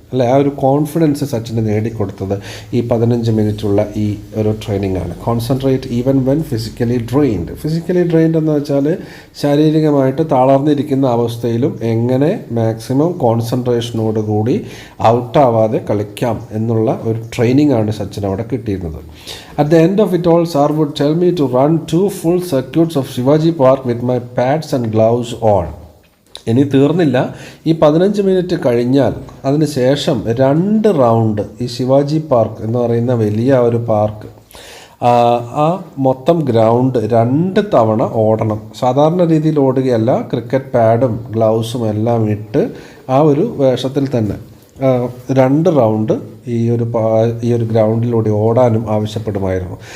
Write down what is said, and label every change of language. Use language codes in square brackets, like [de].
[ml] അല്ലേ, ആ ഒരു കോൺഫിഡൻസ് സച്ചിന് നേടിക്കൊടുത്തത് ഈ 15 മിനിറ്റുള്ള ഈ ഒരു ട്രെയിനിങ് ആണ്. [en] concentrate even when physically drained [ml] എന്ന് വെച്ചാൽ ശാരീരികമായിട്ട് തളർന്നിരിക്കുന്ന അവസ്ഥയിലും എങ്ങനെ മാക്സിമം കോൺസെൻട്രേഷനോടുകൂടി ഔട്ടാവാതെ കളിക്കാം എന്നുള്ള ഒരു ട്രെയിനിങ് ആണ് സച്ചിൻ അവിടെ കിട്ടിയിരുന്നത്. [en] At the end of it all, sir would tell me to run 2 full circuits of Shivaji Park with my pads and gloves on. [ml] ഇനി തീർന്നില്ല, ഈ 15 മിനിറ്റ് കഴിഞ്ഞാൽ അതിന് ശേഷം 2 റൗണ്ട് ഈ ശിവാജി പാർക്ക് എന്ന് പറയുന്ന വലിയ ഒരു പാർക്ക്, ആ മൊത്തം ഗ്രൗണ്ട് 2 തവണ ഓടണം. സാധാരണ രീതിയിൽ ഓടുകയല്ല, ക്രിക്കറ്റ് പാഡും ഗ്ലൗസും എല്ലാം ഇട്ട് ആ ഒരു വേഷത്തിൽ തന്നെ 2 റൗണ്ട് ഈ ഒരു ഗ്രൗണ്ടിലൂടെ ഓടാനും ആവശ്യപ്പെടുമായിരുന്നു.